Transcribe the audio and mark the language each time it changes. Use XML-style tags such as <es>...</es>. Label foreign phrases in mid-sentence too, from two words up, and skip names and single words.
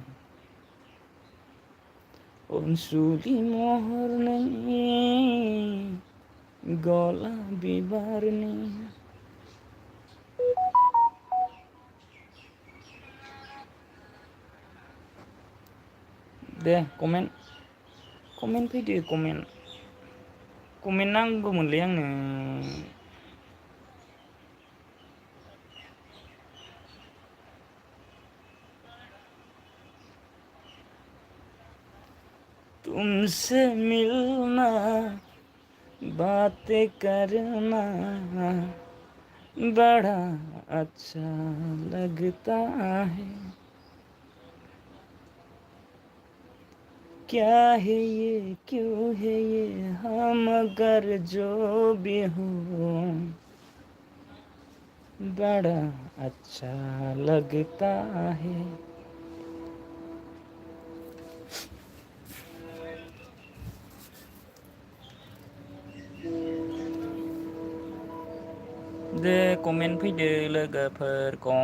<brx>अनसुलि महरनि गलाप बिबारनि दे कमेन्ट फैदो कमेन्ट नांगौमोनलै आंनो</brx> <hi>तुमसे मिलना बातें करना बड़ा अच्छा लगता है क्या है ये क्यों है ये हम अगर जो भी हो बड़ा अच्छा लगता है</hi> <brx>दे कमेन्ट फैदो लोगोफोर</brx>